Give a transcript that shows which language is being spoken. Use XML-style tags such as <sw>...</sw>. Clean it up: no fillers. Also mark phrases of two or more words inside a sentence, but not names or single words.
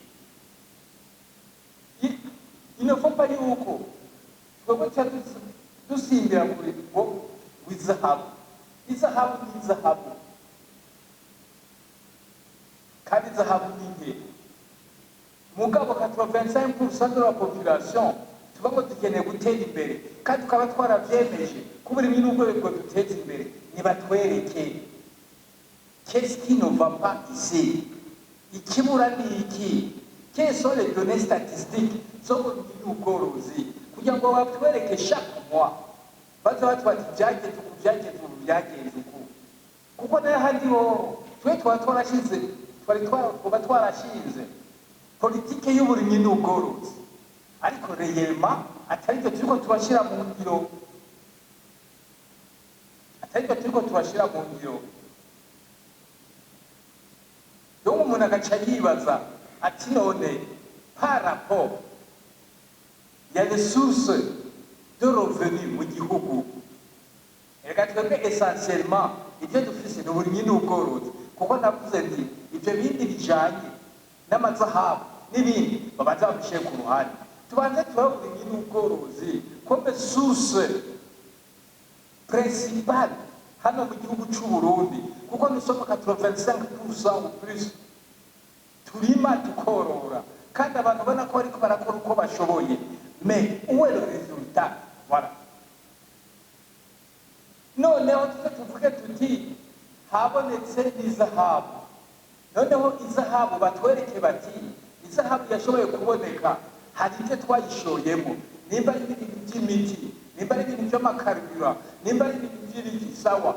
<rn>Inofomba yuko twebwe dusimbira kuri ngo w'izahabu. Izahabu ni izahabu, kandi izahabu ni nke. Mugabo 85%</rn> <fr>de la population</fr> <rn>tuba ngo dukeneye gutera imbere, kandi tukaba twarabyemeje ko uburimyi n'ubworozi duteza imbere.</rn> <fr>Nibatwereke qu'est-ce qui ne va pas ici,</fr> <rn>ikibura ni iki,</rn> <fr>quelles sont les données statistiques</fr> <rn>zo burimyi n'ubworozi, kugira ngo batwereke</rn> <fr>chaque mois</fr> <rn>baza batwati byagenze uku. Kuko nayo handi ho twe twarashize politike y'uburimyi n'ubworozi, ariko reyema atari byo turiko turashira mu ngiro, donc umuntu agaca yibaza ati none</rn> <fr>par rapport</fr> <rn>ya</rn> <fr>ressources de revenus</fr> <rn>mu gihugu, reka twebwe essentiellement ibyo dufise n'uburimyi n'ubworozi. Kuko navuze nti ibyo bindi bijanye n'amazahabu n'ibindi babanza babishyire ku ruhande, tubanze turabe uburimyi n'ubworozi</rn> <fr>comme source principale</fr> <rn>hano mu gihugu cy'u Burundi, kuko</rn> <fr>nous sommes 85% ou plus</fr> <rn>turima tukorora, kandi abantu bana ko ariko barakora uko bashoboye.</rn> <fr>Mais où est le résultat? Voilà.</fr> <rn>Noneho tuvuge tuti habonetse izahabu, noneho izahabu batwereke bati izahabu yashoboye kuboneka, hari ibyo twayishoyemo, nimba ari ibintu by'imiti, nimba ari ibintu by'amakaribura, nimba ari ibintu by'ibiki, sawa.</rn>